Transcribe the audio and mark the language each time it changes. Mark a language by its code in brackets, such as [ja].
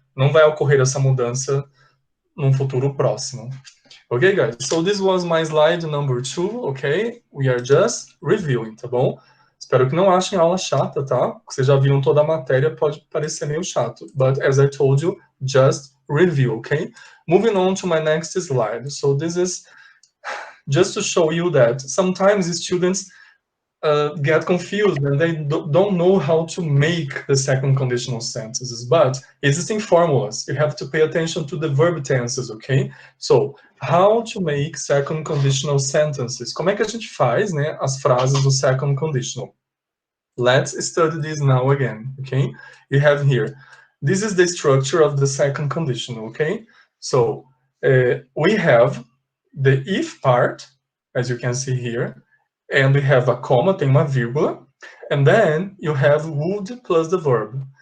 [pt] Não vai ocorrer essa mudança num futuro próximo. [en] Ok, guys? So this was my slide number 2, ok? We are just reviewing, [pt] tá bom? Espero que não achem a aula chata, tá? Vocês já viram toda a matéria, pode parecer meio chato. [en] But as I told you, just review, ok? Moving on to my next slide. So this is just to show you that sometimes students get confused and they don't know how to make the second conditional sentences, but existing formulas, you have to pay attention to the verb tenses, okay? So, how to make second conditional sentences? [pt] Como é que a gente faz, né, as frases do second conditional? [en] Let's study this now again, okay? You have here, this is the structure of the second conditional, okay? So, we have the if part, as you can see here, and we have a comma, [pt] tem uma vírgula, [en] and then you have would plus the verb.